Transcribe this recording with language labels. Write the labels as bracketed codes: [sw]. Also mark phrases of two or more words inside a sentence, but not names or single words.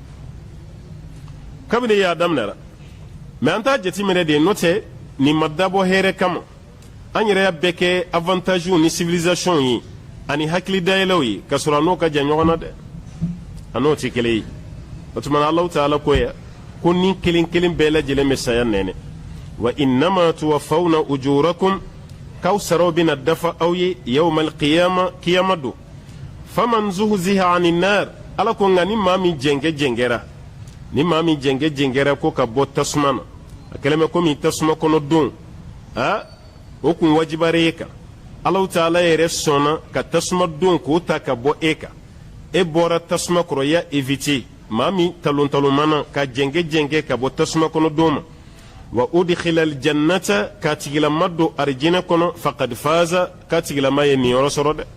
[bm] kabini ye a daminɛra mais an t'a jateminɛ de n'o tɛ nin ma dabɔ hɛrɛ kama an yɛrɛ y'a bɛɛ kɛ avantage ni civilisation ye ani hakili dayɛlɛw ye ka sɔrɔ a n'o ka jan ɲɔgɔn na dɛ a n'o tɛ kelen ye o tuma na [ar] الله تعالى [bm] ko yan ko ni kelen kelen bɛɛ lajɛlen bɛ saya nɛnɛ [ar] وإنما توفون أجوركم [bm] k'aw saraw bɛna dafa aw ye [ar] يوم القيامة [bm] kiyama don [ar] فمن زحزح عن النار [bm] ala ko nka ni maa min jɛngɛ ko ka bɔ tasuma na a kɛlen bɛ komi tasuma kɔnɔ don o kun wajibara e kan [ar] الله تعالى [bm] yɛrɛ sɔnna ka tasuma don k'o ta ka bɔ e kan e bɔra tasuma kɔrɔ ya éviter maa min talontalomana ka jɛngɛ ka bɔ tasuma kɔnɔ don ma [ar] وأدخل الجنة [bm] k'a tigilama don arijinɛ kɔnɔ [ar] فقد فاز [bm] k'a tigilama ye niyɔrɔ sɔrɔ